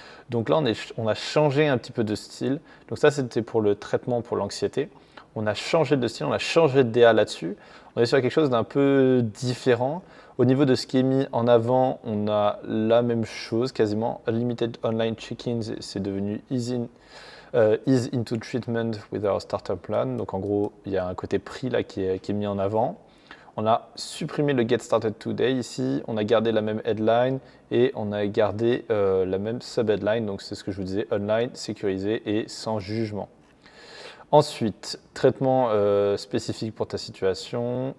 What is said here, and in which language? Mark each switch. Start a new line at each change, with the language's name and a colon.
French: Donc là, on a changé un petit peu de style. Donc ça, c'était pour le traitement pour l'anxiété. On a changé de style, on a changé de DA là-dessus. On est sur quelque chose d'un peu différent. Au niveau de ce qui est mis en avant, on a la même chose quasiment.
English: Unlimited online check-ins,
French: c'est devenu easy
English: Ease into treatment with our starter plan.
French: Donc en gros, il y a un côté prix là qui est mis en avant. On a supprimé le
English: Get Started Today
French: ici, on a gardé la même headline et on a gardé la même sub-headline. Donc c'est ce que je vous disais, online, sécurisé et sans jugement. Ensuite, traitement spécifique pour ta situation.